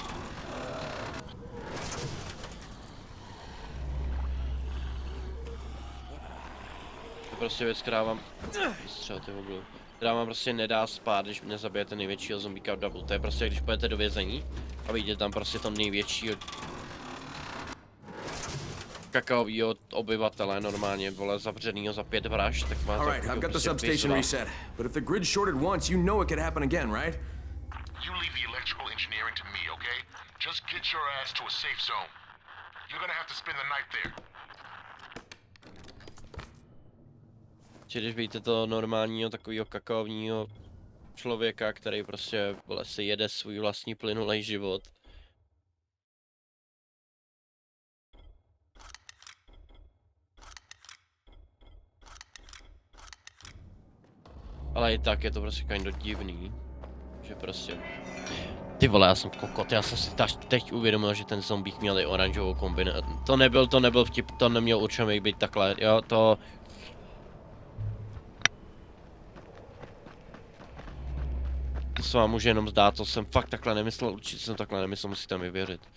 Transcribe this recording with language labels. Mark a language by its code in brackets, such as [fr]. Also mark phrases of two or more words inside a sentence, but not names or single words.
[cs] To je prostě věc, která vám... Střel, ty voglu. Která vám prostě nedá spát, když nezabijete největšího zombíka v double. To je prostě, když půjdete do vězení a vidíte tam prostě to největšího kakaovýho obyvatele normálně, vole, zavřenýho za 5 vražd, tak má to [en] Alright, I've got the substation reset. But if the grid shorted once, you know it could happen again, right? You leave the electrical engineering to me, okay? Just get your ass to a safe zone. You're gonna have to spend the night there. [cs] Když vidíte to normálního takového kakaovního člověka, který prostě, vole, si jede svůj vlastní plynulej život. Ale i tak je to prostě [en] kind of [cs] divný, že prostě... Ty vole, já jsem kokot, já jsem si teď uvědomil, že ten zombík měl i oranžovou kombinaci. To nebyl vtip, to neměl určitě být takhle, jo, to... To se vám může jenom zdát, to jsem fakt takhle nemyslel, určitě jsem takhle nemyslel, musíte mi věřit.